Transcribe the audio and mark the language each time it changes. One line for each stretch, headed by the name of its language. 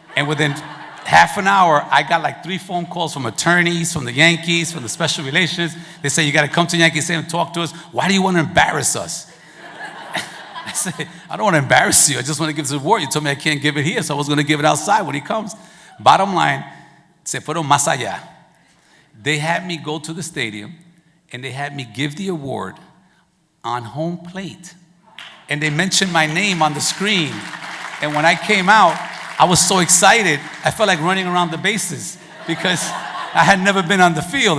English: And within half an hour, I got like 3 phone calls from attorneys, from the Yankees, from the special relations. They say, you got to come to Yankee Stadium and talk to us. Why do you want to embarrass us? I said, I don't want to embarrass you. I just want to give this award. You told me I can't give it here, so I was going to give it outside when he comes. Bottom line,
Spanish: se fueron más allá.
English: They had me go to the stadium, and they had me give the award on home plate. And they mentioned my name on the screen. And when I came out, I was so excited, I felt like running around the bases because I had never been on the field.